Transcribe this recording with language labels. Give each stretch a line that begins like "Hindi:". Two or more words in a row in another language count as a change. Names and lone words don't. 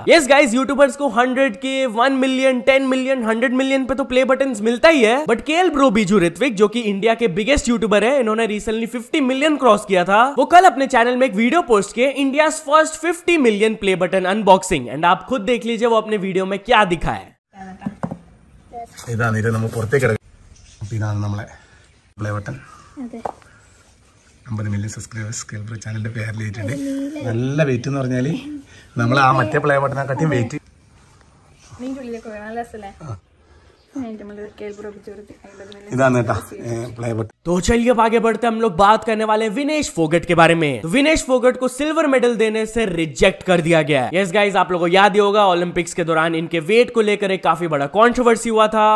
English: Yes guys,
Hindi: यूट्यूबर्स को 100K, 1 मिलियन, 10 मिलियन, 100 मिलियन पे तो
English: play button
Hindi: मिलता ही है, बट केएल ब्रो बीजू ऋत्विक जो कि इंडिया के
English: biggest YouTuber
Hindi: है, इन्होंने
English: recently 50 million cross
Hindi: किया था। वो कल अपने चैनल में एक वीडियो पोस्ट किए,
English: India first 50 million play button unboxing, and
Hindi: आप खुद देख लीजिए वो अपने वीडियो में क्या दिखाया।
Malayalam: ഇതാണ് ഇത് നമ്മൾ പുറത്തേക്ക് ഇറങ്ങി. ഇതാണ് നമ്മളെ
English: play button. 50 million subscribers
Malayalam: കേഎൽ ബ്രോ ചാനലിന്റെ പേരിൽ ഇട്ടിട്ടുണ്ട്. നല്ല വെയിറ്റ് എന്ന് പറഞ്ഞാൽ നമ്മൾ ആ മറ്റേ പ്ലേ ബട്ടനെക്കാട്ടിയും വെയിറ്റ്.
Hindi: तो चलिए अब आगे बढ़ते हम लोग बात करने वाले विनेश फोगट के बारे में। तो विनेश फोगट को
English: silver medal
Hindi: देने से रिजेक्ट कर दिया गया है।
English: Yes guys,
Hindi: आप लोगों को याद ही होगा ओलंपिक्स के दौरान इनके वेट को लेकर एक काफी बड़ा कंट्रोवर्सी हुआ था।